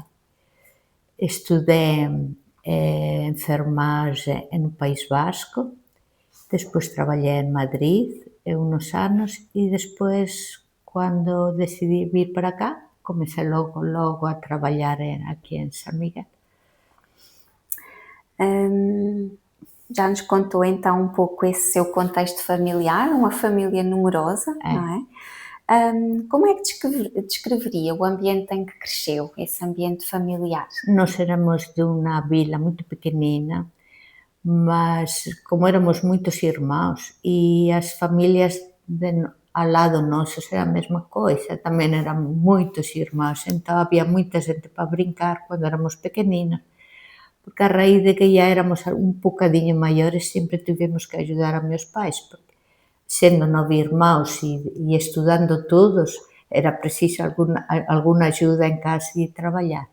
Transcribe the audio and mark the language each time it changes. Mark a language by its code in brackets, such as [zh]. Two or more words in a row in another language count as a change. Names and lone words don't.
[gl] Estudei enfermagem no País Vasco, despois traballei en Madrid uns anos e despois, cando decidí vir para cá, comecei logo a traballar aquí en San Miguel. [pt] Já nos contou então um pouco esse seu contexto familiar, uma família numerosa, não é? Como é que descreveria o ambiente em que cresceu, esse ambiente familiar? [gl] Nós éramos de unha vila moito pequenina, mas como éramos moitos irmáns e as familias ao lado nosos era a mesma coisa, tamén eran moitos irmáns, entón había moita xente para brincar cando éramos pequeninos, porque a raíz de que ya éramos un bocadiño maiores sempre tivemos que axudar a meus pais, porque sendo 9 irmáns e estudando todos, era preciso alguna axuda en casa e traballar.